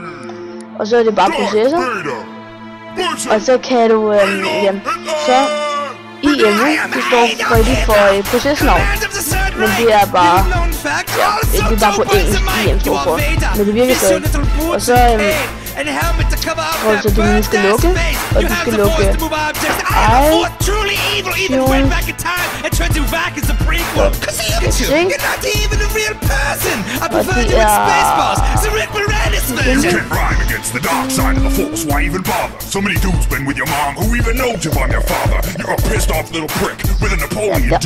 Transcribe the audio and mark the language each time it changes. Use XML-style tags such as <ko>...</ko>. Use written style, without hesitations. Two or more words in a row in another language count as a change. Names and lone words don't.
<da>Og så er det bare processor. Og så kan du, så IM, det står rigtig for procesnavn. Men det er bare, ja, det er bare på engelsk, IM står for. Men det virker stadig. Og så, så du nu skal lukke, og du skal lukke</da> <en>The dark side of the force, why even bother? So many dudes been with your mom, who even knows if I'm your father? You're a pissed off little prick with a Napoleon dick.</en>